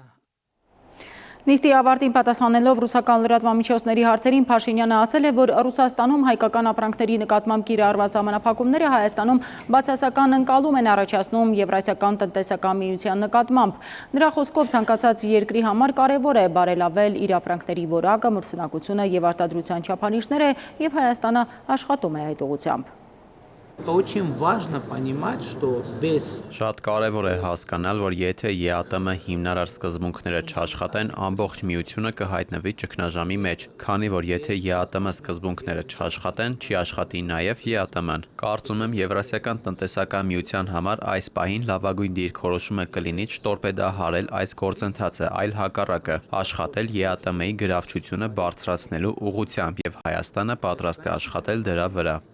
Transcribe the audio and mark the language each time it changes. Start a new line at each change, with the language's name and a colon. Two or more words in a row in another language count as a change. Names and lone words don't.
Armenian: Նիստի ավարտին պատասխանելով ռուսական լրատվամիջոցների հարցերին Փաշինյանը ասել է, որ Ռուսաստանում հայկական ապրանքների նկատմամբ կիրառված սահմանափակումները Հայաստանում բացասական ընկալում են առաջացնում Եվրասիական տնտեսական միության նկատմամբ։ Նրա խոսքով ցանկացած երկրի համար կարևոր է բարելավել իր ապրանքների որակը, մրցունակությունը եւ արտադրության չափանիշները, եւ Հայաստանը աշխատում է այդ ուղղությամբ։
Russian: Очень важно понимать, что без
Armenian: Շատ կարևոր է հասկանալ, որ եթե ԵԱՏՄ հիմնարար սկզբունքները չաշխատեն, ամբողջ միությունը կհայտնվի ճգնաժամի մեջ, քանի որ եթե ԵԱՏՄ սկզբունքները չաշխատեն, չի աշխատի նաև ԵԱՏՄ-ն։ Կարծում եմ Եվրասիական տնտեսական միության համար այս պահին լավագույն դիրքորոշումը կլինի չտորպեդահարել այս գործընթացը, այլ հակառակը, աշխատել ԵԱՏՄ-ի գրավչությունը բարձրացնելու ուղղությամբ եւ Հայաստանը պատրաստ է աշխատել դրա վրա։